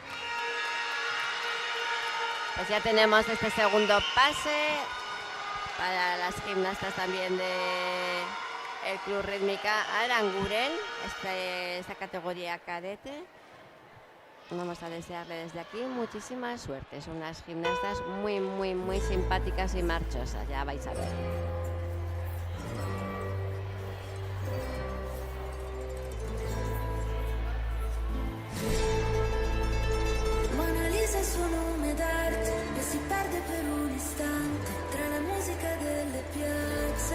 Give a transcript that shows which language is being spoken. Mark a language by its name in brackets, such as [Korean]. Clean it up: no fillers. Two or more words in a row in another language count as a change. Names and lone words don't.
[Spanish] Pues ya tenemos este segundo pase para las gimnastas también de el Club Rítmica Aranguren, esta categoría cadete. Vamos a desearle desde aquí muchísima suerte. Son unas gimnastas muy simpáticas y marchosas, ya vais a ver. [Italian] Mona Lisa è suo nome d'arte e si perde per un istante tra la musica delle piazze.